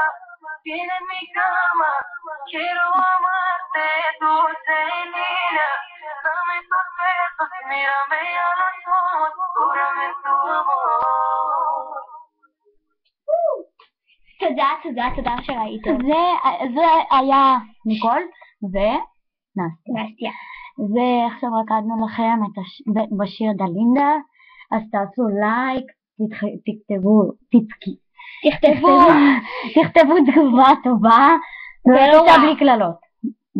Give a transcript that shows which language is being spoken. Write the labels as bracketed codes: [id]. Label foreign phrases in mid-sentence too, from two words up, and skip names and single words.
[es] viene en mi cama, quiero amarte, dulce niña, dame tus besos, mírame a los ojos, júrame tu amor. [he] תודה שראיתם. זה היה ניקול ונסיה. נסיה. ועכשיו רקדנו לכם בשיר דלינדה, אז תעשו לייק, תכתבו תגובה טובה, בבקשה בלי קללות.